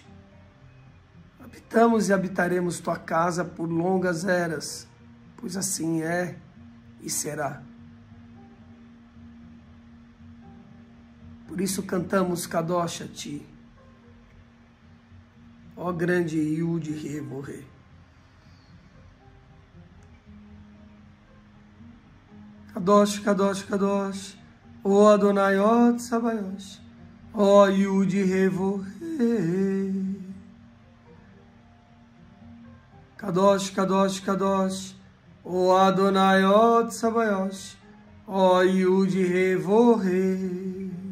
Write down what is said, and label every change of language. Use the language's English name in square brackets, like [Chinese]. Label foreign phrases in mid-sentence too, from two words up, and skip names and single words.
[Portuguese] Habitamos e habitaremos Tua casa por longas eras, pois assim é e será. Por isso cantamos Kadosh a Ti, ó grande [Hebrew] יוד הא ואו הא. קדוש, קדוש, קדוש, ó אדוני, ó צבאות, ó יוד הא ואו הא. קדוש, קדוש, קדוש, ó אדוני, ó צבאות, ó יוד הא ואו הא.